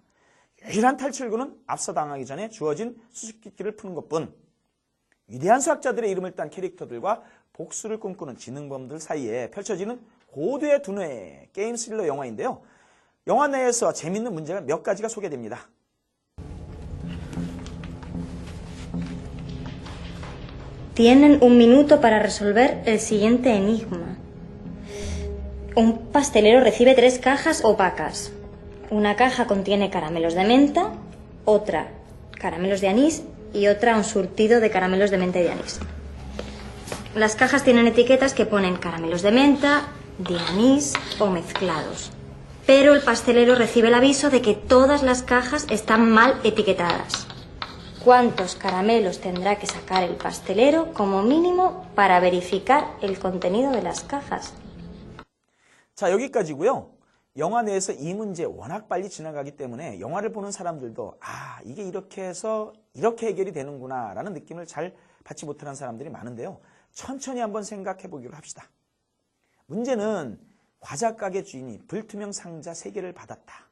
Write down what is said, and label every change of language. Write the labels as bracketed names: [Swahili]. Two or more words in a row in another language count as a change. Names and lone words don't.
[Korean] 유일한 탈출구는 앞서 당하기 전에 주어진 수수께끼를 푸는 것뿐. 위대한 수학자들의 이름을 딴 캐릭터들과 복수를 꿈꾸는 지능범들 사이에 펼쳐지는 고도의 두뇌 게임 스릴러 영화인데요. 영화 내에서 재밌는 문제가 몇 가지가 소개됩니다. [Spanish] Tienen un minuto para resolver el siguiente enigma. Un pastelero recibe 3 cajas opacas. Una caja contiene caramelos de menta, otra caramelos de anís y otra un surtido de caramelos de menta y de anís. Las cajas tienen etiquetas que ponen caramelos de menta, de anís o mezclados. Pero el pastelero recibe el aviso de que todas las cajas están mal etiquetadas. ¿Cuántos caramelos tendrá que sacar el pastelero como mínimo para verificar el contenido de las cajas? [Korean] 자, 여기까지고요. 영화 내에서 이 문제 워낙 빨리 지나가기 때문에 영화를 보는 사람들도 아, 이게 이렇게 해서 이렇게 해결이 되는구나 라는 느낌을 잘 받지 못하는 사람들이 많은데요. 천천히 한번 생각해 보기로 합시다. 문제는 과자 가게 주인이 불투명 상자 3개를 받았다.